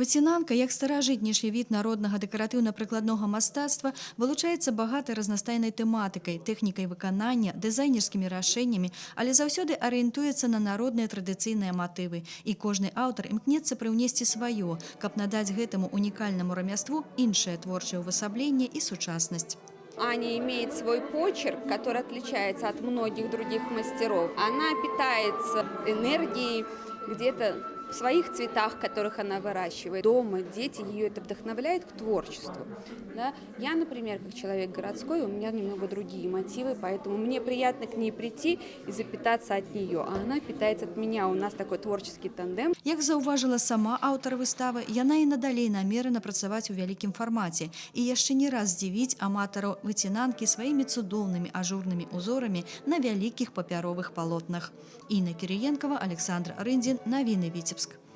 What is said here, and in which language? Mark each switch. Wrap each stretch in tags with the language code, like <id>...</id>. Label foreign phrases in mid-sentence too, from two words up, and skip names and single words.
<be>Выцінанка, як старажытнейшы від народнага дэкаратыўна-прыкладнога мастацтва, вылучаецца багатай разнастайнай тэматыкай, тэхнікай выканання, дызайнерскімі рашэннямі, але заўсёды арыентуецца на народныя традыцыйныя матывы. І кожны аўтар імкнецца прыўнесці сваё, каб надаць гэтаму унікальнаму рамяству іншае творчае ўвасабленне і сучаснасць.</be> <ru>Аня имеет свой почерк, который отличается от многих других мастеров. Она питается энергией где-то в своих цветах, которых она выращивает. Дома дети, ее это вдохновляет к творчеству. Да? Я, например, как человек городской, у меня немного другие мотивы, поэтому мне приятно к ней прийти и запитаться от нее, а она питается от меня. У нас такой творческий тандем.</ru> <be>Як заўважыла сама аўтар выставы, яна і надалей намерена працаваць у вялікім фармаце і яшчэ не раз здзівіць аматараў выцінанкі сваімі цудоўнымі ажурнымі узорамі на вялікіх папяровых палотнах. Інна Кірыенкава, Александр Рындзін, навіны Віцебск.</be>